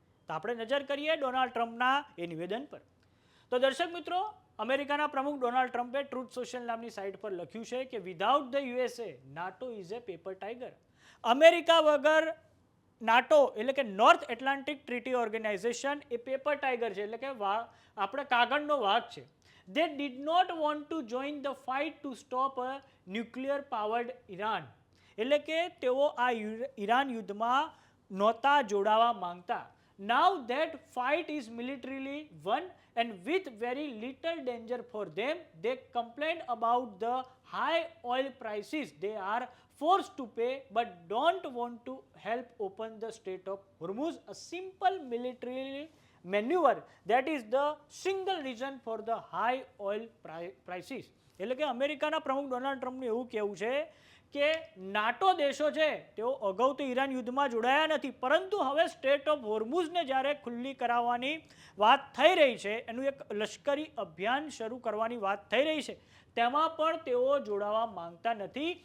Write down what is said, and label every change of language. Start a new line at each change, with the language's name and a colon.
Gujarati: તો આપણે નજર કરીએ ડોનાલ્ડ ટ્રમ્પના એ નિવેદન પર. તો દર્શક મિત્રો, અમેરિકાના પ્રમુખ ડોનાલ્ડ ટ્રમ્પે ટ્રુથ સોશિયલ નામની સાઇટ પર લખ્યું છે કે
English: Without the USA NATO is a paper tiger.
Gujarati: America વગર નાટો એટલે કે નોર્થ એટલાન્ટિક ટ્રીટી ઓર્ગેનાઇઝેશન એ પેપર ટાઈગર છે, એટલે કે આપણે કાગળનો વાઘ છે.
English: They did not want to join the fight to stop a nuclear powered Iran.
Gujarati: એટલે કે તેઓ આ ઈરાન યુદ્ધમાં નહોતા જોડાવા માંગતા.
English: Now that fight is militarily won and with very little danger for them, they complain about the high oil prices they are forced to pay but don't want to help open the Strait of Hormuz, a simple military maneuver that is the single reason for the high oil prices.
Gujarati: એટલે કે અમેરિકાના પ્રમુખ Donald ટ્રમ્પનું એવું કહેવું છે કે NATO દેશો છે તેઓ અગાઉ તો ઈરાન યુદ્ધમાં જોડાયા નથી, પરંતુ હવે સ્ટેટ ઓફ હોર્મુઝને જ્યારે ખુલ્લી કરાવવાની વાત થઈ રહી છે, એનું એક લશ્કરી અભિયાન શરૂ કરવાની વાત થઈ રહી છે, તેમાં પણ તેઓ જોડાવા માંગતા નથી.